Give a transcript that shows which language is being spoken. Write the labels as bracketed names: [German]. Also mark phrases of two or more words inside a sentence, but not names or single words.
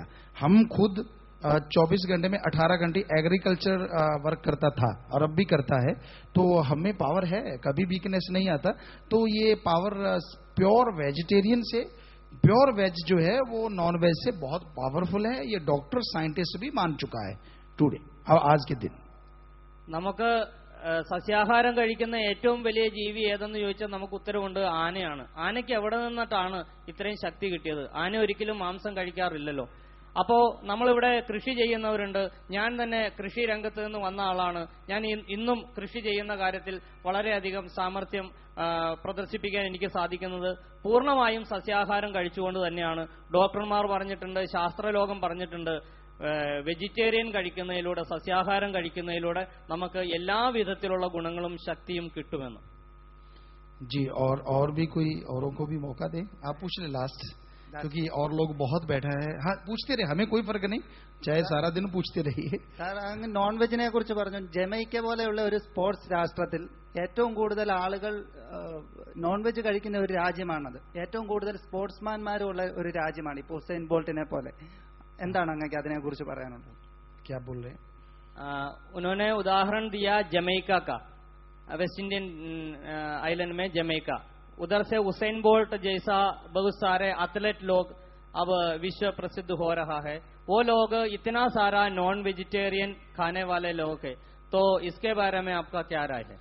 [Hindi] हम खुद 24 घंटे में 18 घंटे [English] agriculture work [Hindi] करता था और अब भी करता है, तो हमें पावर है, कभी वीकनेस नहीं आता. तो ये पावर [English] pure vegetarian [Hindi] से, [English] pure veg [Hindi] जो है वो [English] non veg [Hindi] से बहुत पावरफुल है. ये [English] doctor scientist [Hindi] भी मान चुका है टुडे, आज के दिन. [Malayalam] നമുക്ക് സസ്യാഹാരം കഴിക്കുന്ന ഏറ്റവും വലിയ ജീവി ഏതെന്ന് ചോദിച്ചാൽ നമുക്ക് ഉത്തരവുണ്ട്, ആനയാണ്. ആനയ്ക്ക് എവിടെ നിന്നിട്ടാണ് ഇത്രയും ശക്തി കിട്ടിയത്? ആന ഒരിക്കലും മാംസം കഴിക്കാറില്ലല്ലോ. അപ്പോ നമ്മളിവിടെ കൃഷി ചെയ്യുന്നവരുണ്ട്. ഞാൻ തന്നെ കൃഷി രംഗത്ത് നിന്ന് വന്ന ആളാണ്. ഞാൻ ഇന്നും കൃഷി ചെയ്യുന്ന കാര്യത്തിൽ വളരെയധികം സാമർഥ്യം പ്രദർശിപ്പിക്കാൻ എനിക്ക് സാധിക്കുന്നത് പൂർണ്ണമായും സസ്യാഹാരം കഴിച്ചുകൊണ്ട് തന്നെയാണ്. ഡോക്ടർമാർ പറഞ്ഞിട്ടുണ്ട്, ശാസ്ത്രലോകം പറഞ്ഞിട്ടുണ്ട്, വെജിറ്റേറിയൻ കഴിക്കുന്നതിലൂടെ, സസ്യാഹാരം കഴിക്കുന്നതിലൂടെ നമുക്ക് എല്ലാ വിധത്തിലുള്ള ഗുണങ്ങളും ശക്തിയും കിട്ടുമെന്ന്. [Hindi] जी और भी कोई औरों को भी मौका दे. आप पूछ ले लास्ट, क्योंकि और लोग बहुत बैठा है. हाँ पूछते रहे, हमें कोई फर्क नहीं, चाहे सारा दिन पूछते रहिए. [Malayalam] അങ്ങ് [English] non vegine [Malayalam] കുറിച്ച് പറഞ്ഞു. ജമൈക്ക പോലെയുള്ള ഒരു സ്പോർട്സ് രാഷ്ട്രത്തിൽ ഏറ്റവും കൂടുതൽ ആളുകൾ [English] non veg [Malayalam] കഴിക്കുന്ന ഒരു രാജ്യമാണത്. ഏറ്റവും കൂടുതൽ സ്പോർട്സ്മാൻമാരുള്ള ഒരു രാജ്യമാണ് ഇപ്പോൾ ഉസൈൻ ബോൾട്ടിനെ പോലെ. എന്താണ് അങ്ങക്ക് അതിനെ കുറിച്ച് പറയാനുള്ളത്? [Hindi] क्या बोल रहे हैं? उन्होंने उदाहरण दिया जमैका का, [English] West Indian island [Hindi] में जमैका. उधर से उसेन बोल्ट जैसा बहुत सारे एथलीट लोग अब विश्व प्रसिद्ध हो रहा है. वो लोग इतना सारा [English] non vegetarian [Hindi] खाने वाले लोग हैं, तो इसके बारे में आपका क्या राय है?